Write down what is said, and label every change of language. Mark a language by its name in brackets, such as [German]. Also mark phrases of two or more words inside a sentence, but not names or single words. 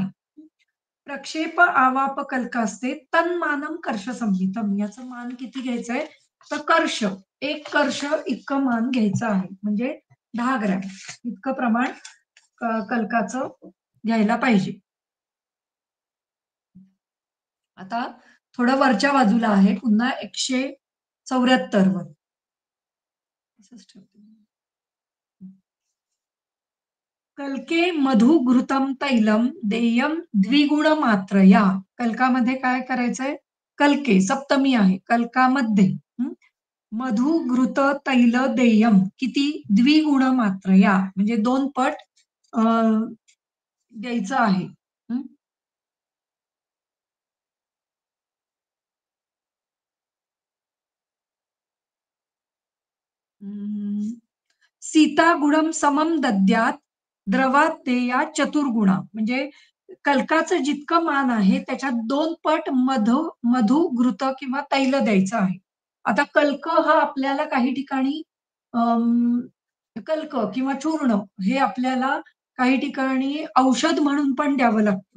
[Sanskrit] प्रक्षेप आवाप कल्क [Marathi] असते [Sanskrit] तन्मानम कर्ष संहितम [Marathi] याचं मान किती घ्यायचंय तर कर्ष 1 कर्ष इतकं मान घ्यायचं आहे म्हणजे 10 ग्रॅम इतकं प्रमाण कल्काचं घ्यायला पाहिजे. आता थोडं वरच्या बाजूला आहे पुन्हा 174 वर. असंच ठेवते. [Sanskrit] कल्के मधु घृतम तैलम देयम द्विगुण मात्रया. [Marathi] कल्कामध्ये काय करायचंय? कल्के सप्तमी आहे. कल्कामध्ये मधु, घृत, तैल, देयम किती [Sanskrit] द्विगुण मात्रया [Marathi] म्हणजे 2 पट अ, द्यायचं आहे. हं. अं, [Sanskrit] सीता गुणम समम दद्यात, द्रवात देया चतुर्गुणा. [Marathi] म्हणजे कल्काचं जितकं मान आहे, त्याच्यात 2 पट मधु, घृत किंवा तैल द्यायचं आहे. आता कल्क हा आपल्याला काही ठिकाणी अं, कल्क किंवा चूर्ण हे आपल्याला काही ठिकाणी औषध म्हणून पण द्यावं लागतं.